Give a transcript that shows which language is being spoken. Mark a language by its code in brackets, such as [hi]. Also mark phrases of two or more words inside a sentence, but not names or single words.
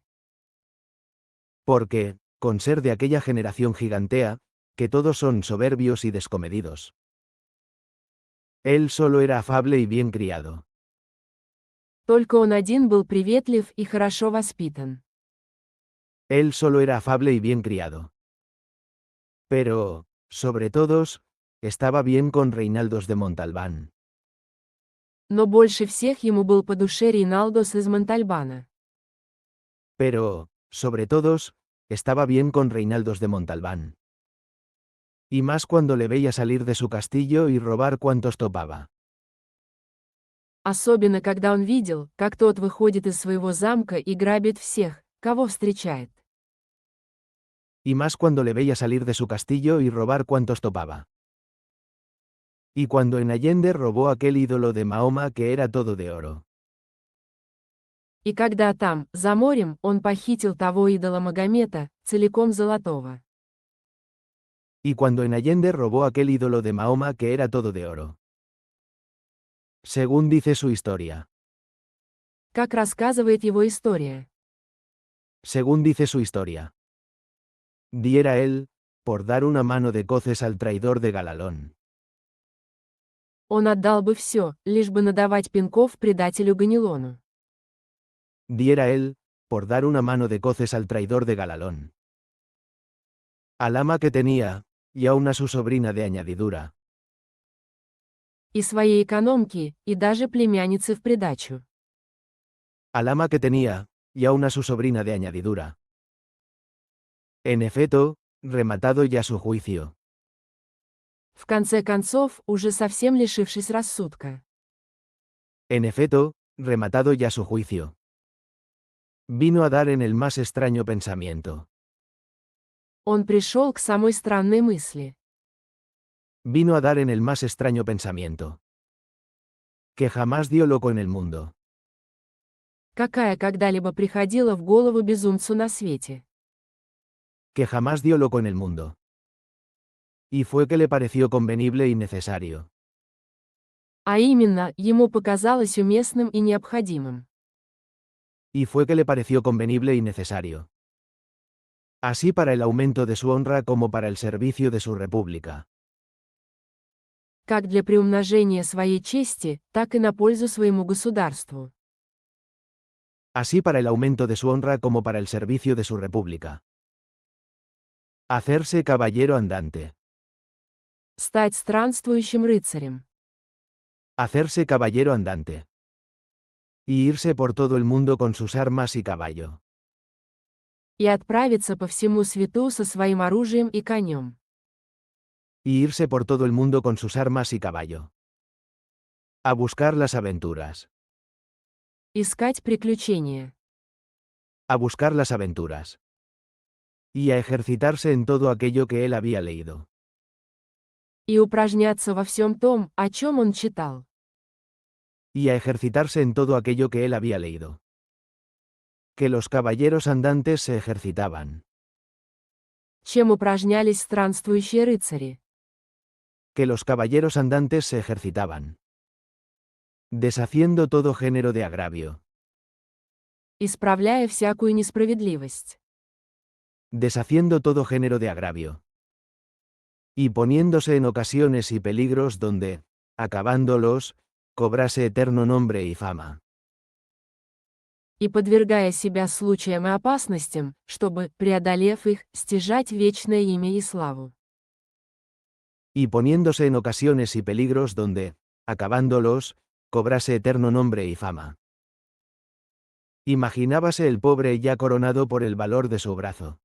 [es] Porque, con ser de aquella generación gigantea, que todos son soberbios y descomedidos. Él solo era afable y bien criado. [ru] только он один был приветлив и хорошо воспитан. [es] Él solo era afable y bien criado. Pero, sobre todos, estaba bien con Reinaldos de Montalbán. [ru] Но больше всех ему был по душе Рейналдос из Монтальбана. [es] Pero, sobre todos, estaba bien con Reinaldos de Montalbán. Y más cuando le veía salir de su castillo y robar cuantos topaba. [ru] Особенно когда он видел, как тот выходит из своего замка и грабит всех, кого встречает. [es] Y más cuando le veía salir de su castillo y robar cuantos topaba. Y cuando en Allende robó aquel ídolo de Mahoma que era todo de oro. [ru] И когда там, за морем, он похитил того идола Магомета, целиком золотого. [es] Y cuando en Allende robó aquel ídolo de Mahoma que era todo de oro. Según dice su historia. [ru] Как рассказывает его история. [es] Según dice su historia. Diera él, por dar una mano de coces al traidor de Galalón. [ru] Он отдал бы все, лишь бы надавать пинков предателю Ганилону. [es] Diera él, por dar una mano de coces al traidor de Galalón. Al ama que tenía, y aún a su sobrina de añadidura. [ru] И своей экономки, и даже племянницы в придачу. [es] Al ama que tenía, y aún a su sobrina de añadidura. En efecto, rematado ya su juicio. [ru] В конце концов, уже совсем лишившись рассудка. [es] En efecto, rematado ya su juicio. Vino a dar en el más extraño pensamiento. [ru] Он пришел к самой странной мысли. [es] Vino a dar en el más extraño pensamiento. Que jamás dio loco en el mundo. [ru] Какая когда-либо приходила в голову безумцу на свете. [es] Que jamás dio loco en el mundo. Y fue que le pareció convenible y necesario. [ru] А именно, ему показалось уместным и необходимым. [es] Y fue que le pareció convenible y necesario. Así para el aumento de su honra como para el servicio de su república. [ru] Как для приумножения своей чести, так и на пользу своему государству. [es] Así para el aumento de su honra como para el servicio de su república. Hacerse caballero andante. [ru] Стать странствующим рыцарем. [es] Hacerse caballero andante. Y irse por todo el mundo con sus armas y caballo. [ru] И отправиться по всему свету со своим оружием и конем. [es] Y irse por todo el mundo con sus armas y caballo. A buscar las aventuras. [ru] Искать приключения. [es] A buscar las aventuras. Y a ejercitarse en todo aquello que él había leído. [ru] И упражняться во всем том, о чем он читал. [es] Y a ejercitarse en todo aquello que él había leído. Que los caballeros andantes se ejercitaban. [ru] Чем упражнялись странствующие рыцари. [es] Que los caballeros andantes se ejercitaban. Deshaciendo todo género de agravio. [ru] Исправляя всякую несправедливость. [es] Deshaciendo todo género de agravio. Y poniéndose en ocasiones y peligros donde, acabándolos, cobrase eterno nombre y fama. [ru] И подвергая себя случаям и опасностям, чтобы, преодолев их, стяжать вечное имя и славу. [es] Y poniéndose en ocasiones y peligros donde, acabándolos, cobrase eterno nombre y fama. Imaginábase el pobre ya coronado por el valor de su brazo.